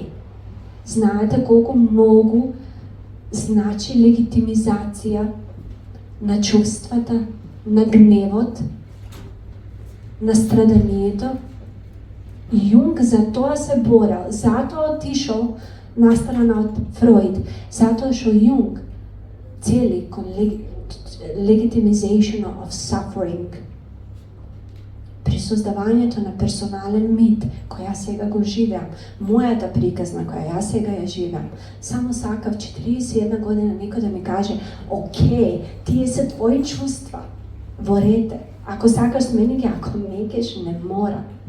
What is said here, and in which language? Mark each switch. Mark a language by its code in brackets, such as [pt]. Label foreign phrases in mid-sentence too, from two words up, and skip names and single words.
[mk] Знаете колку многу значи легитимизација на чувствата, на гневот, на страданието. Јунг за тоа се борел, затоа отишол на страна од Фройд, затоа што Јунг цели кон [en] legitimization of suffering, [mk] при создавањето на персонален мит, која сега го живеам, мојата приказна која јас сега ја живеам. Само сакав 41 година некој да ми каже, окей, тие се твои чувства, во рете, ако сакаш смени ги, ако не кеш, не мора.